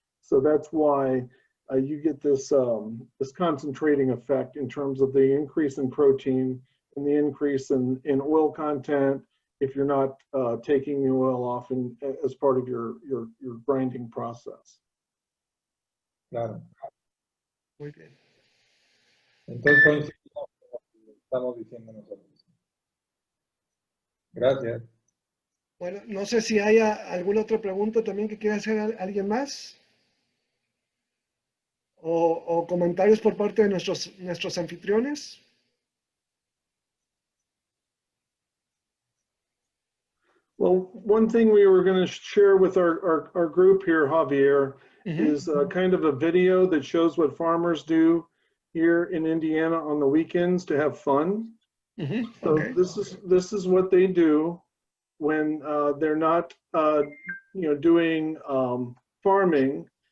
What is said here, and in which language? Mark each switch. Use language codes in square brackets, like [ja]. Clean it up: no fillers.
[en] So that's why you get this this concentrating effect in terms of the increase in protein and the increase in oil content if you're not taking the oil off as part of your grinding process. [es] Claro. Muy bien. Entonces coincidimos con lo que estamos diciendo nosotros. Gracias. Bueno, no sé si hay alguna otra pregunta también que quiera hacer alguien más. O comentarios por parte de nuestros anfitriones. [en] Well, one thing we were going to share with our group here, Javier, is kind of a video that shows what farmers do here in Indiana on the weekends to have fun. So Okay. this is what they do when they're not doing farming.